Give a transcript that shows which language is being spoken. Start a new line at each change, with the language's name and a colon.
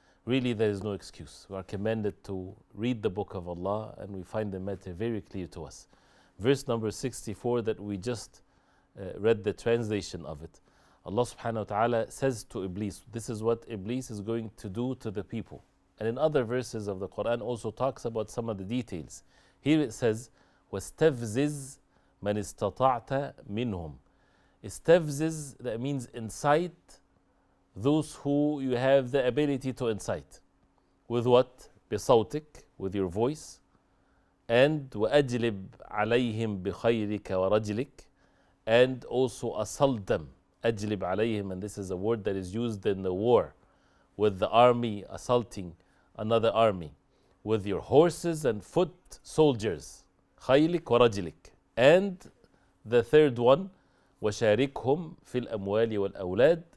English: Really, there is no excuse. We are commanded to read the book of Allah, and we find the matter very clear to us. Verse number 64 that we just read the translation of it. Allah subhanahu wa ta'ala says to Iblis, this is what Iblis is going to do to the people. And in other verses of the Qur'an also talks about some of the details. Here it says,
Arabic: وَاسْتَفْزِزْ مَنِ اسْتَطَعْتَ مِنْهُمْ.
English: Istafziz, that means incite those who you have the ability to incite. With what? بصوتك, with your voice.
Arabic: And وَأَجْلِبْ عَلَيْهِمْ بِخَيْرِكَ وَرَجْلِكَ.
English: And also assault them.
Arabic: أَجْلِبْ عَلَيْهِمْ,
English: and this is a word that is used in the war, with the army assaulting another army, with your horses and foot soldiers.
Arabic: خَيْلِكَ وَرَجْلِكَ.
English: And the third one,
Arabic: وَشَارِكْهُمْ فِي الْأَمْوَالِ وَالْأَوْلَادِ.